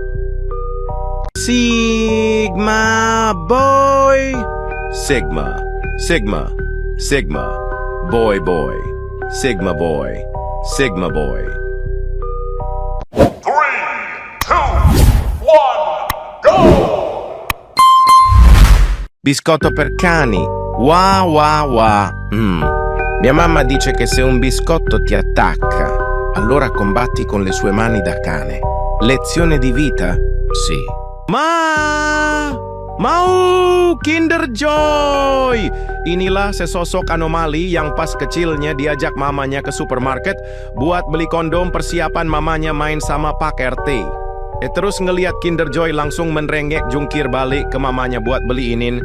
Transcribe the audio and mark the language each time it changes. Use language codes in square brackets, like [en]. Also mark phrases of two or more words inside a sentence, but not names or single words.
[en] Sigma boy, Sigma, Sigma, Sigma, boy, boy, Sigma boy, Sigma boy. 3, 2, 1, go! [it] Biscotto per cani. Wah wah wah. Mia mamma dice che se un biscotto ti attacca, allora combatti con le sue mani da cane. Lezione di vita? Sì. [id] Mau Kinder Joy. Inilah sesosok anomali yang pas kecilnya diajak mamanya ke supermarket buat beli kondom persiapan mamanya main sama Pak RT. Terus ngeliat Kinder Joy langsung menrengek jungkir balik ke mamanya buat beliinin.